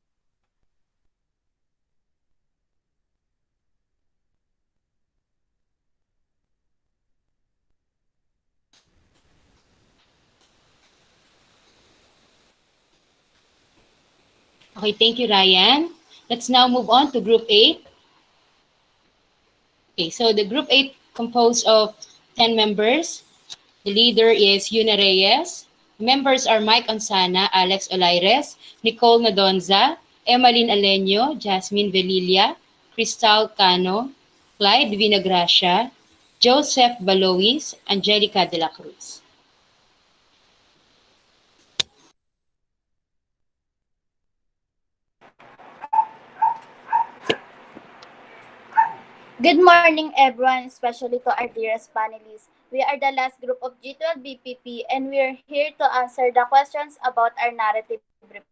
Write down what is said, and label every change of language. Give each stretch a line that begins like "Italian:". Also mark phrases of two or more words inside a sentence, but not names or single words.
English: Okay, thank you, Ryan. Let's now move on to Group 8. Okay, so the Group 8 composed of 10 members. The leader is Yuna Reyes. Members are Mike Ansana, Alex Olaires, Nicole Nadonza, Emmeline Aleño, Jasmine Velilia, Cristal Cano, Clyde Vinagracia, Joseph Balois, Angelica de la Cruz. Good morning, everyone, especially to our dearest panelists. We are the last group of G12 BPP, and we are here to answer the questions about our narrative report.